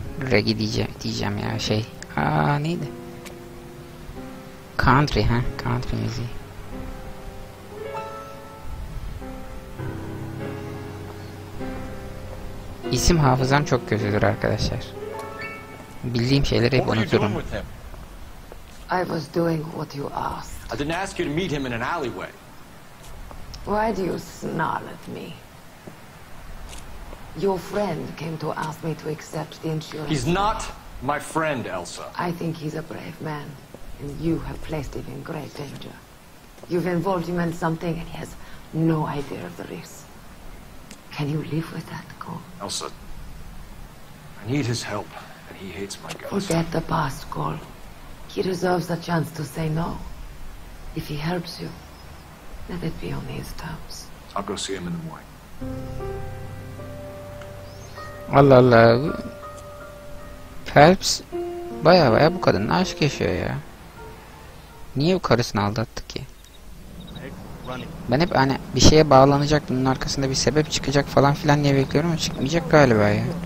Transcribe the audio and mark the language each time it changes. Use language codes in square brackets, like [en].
[tr] Reggae diyeceğim ya, şey. Neydi? Country, country müziği. İsim hafızam çok kötüdür arkadaşlar. Bildiğim şeyleri hep unuturum. [en] I was doing what you asked. I didn't ask you to meet him in an alleyway. Why do you snarl at me? Your friend came to ask me to accept the insurance. He's not my friend, Elsa. I think he's a brave man, and you have placed him in great danger. You've involved him in something, and he has no idea of the risk. Can you live with that, Cole? Elsa, I need his help, and he hates my guts. Forget the past, Cole. He deserves a chance to say no. If he helps you, let it be on his terms. I'll go see him in the morning. [tr] Allah Allah. Phelps baya bu kadınla aşk yaşıyor ya. Niye bu karısını aldattı ki? Ben hep hani bir şeye bağlanacak, bunun arkasında bir sebep çıkacak falan filan diye bekliyorum ama çıkmayacak galiba ya.